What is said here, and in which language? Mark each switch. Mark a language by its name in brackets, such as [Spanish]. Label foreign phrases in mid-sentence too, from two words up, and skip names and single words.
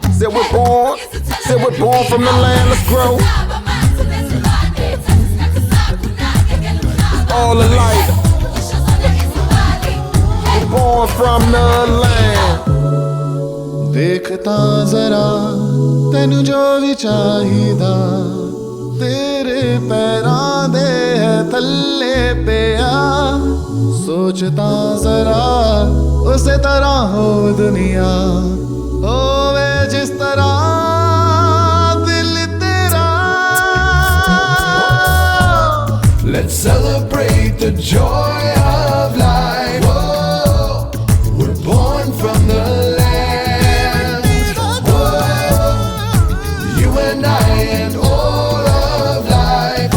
[English] Said we're born from the land, let's grow. It's all alike. We're born from the land. [Punjabi] ਦੇਖਦਾ ਜ਼ਰਾ ਤੈਨੂੰ ਜੋ ਭੀ ਚਾਹੀਦਾ ਤੇਰੇ ਪੈਰਾਂ ਦੇ ਹੈ ਥੱਲੇ ਪਿਆ ਸੋਚਦਾ ਜ਼ਰਾ ਉਸੇ ਤਰ੍ਹਾਂ ਹੋ ਦੁਨੀਆ ਹੋਵੇ ਜਿਸ ਤਰ੍ਹਾਂ ਦਿਲ ਤੇਰਾ [English] Let's celebrate the joy of life. Oh, we're born from the land. Oh, you and I and all of life.